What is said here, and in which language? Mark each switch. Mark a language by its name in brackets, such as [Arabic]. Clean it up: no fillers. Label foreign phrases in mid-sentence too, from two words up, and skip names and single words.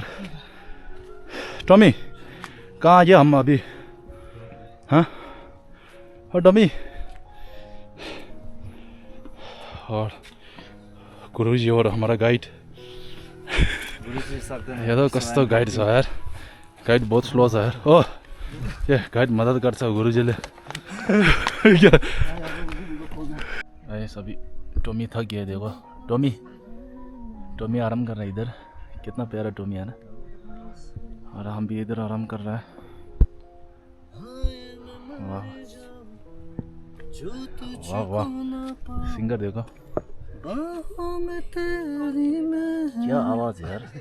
[Hindi] टॉमी कहाँ गया हम अभी? हाँ टॉमी। और गुरुजी और हमारा गाइड। ये तो [Nepali] कस्तो गाइड छ यार, गाइड बहुत स्लो छ यार। ओ ये गाइड मदद गर्छ गुरुजीले। [Hindi] सभी टॉमी थक गया, देखो टॉमी आराम कर रहा है इधर। कितना प्यारा टॉमी है ना। और हम भी इधर आराम कर रहा है। वाह वाह वाह, सिंगर देखो क्या आवाज है यार।